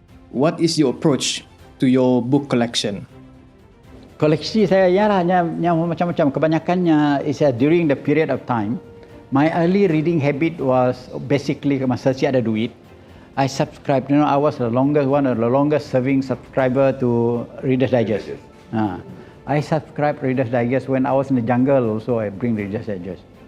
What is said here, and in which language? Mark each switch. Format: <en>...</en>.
<en>What is your approach to your book collection?</en> <ms>Koleksi saya ialah macam-macam. Kebanyakannya</ms> <en>is during the period of time. My early reading habit was basically</en> <ms>masa saya ada duit,</ms> <en>I subscribed. I was one of the longest serving subscriber to Reader's Digest. I subscribed Reader's Digest when I was in the jungle. Also, I bring Reader's Digest.</en>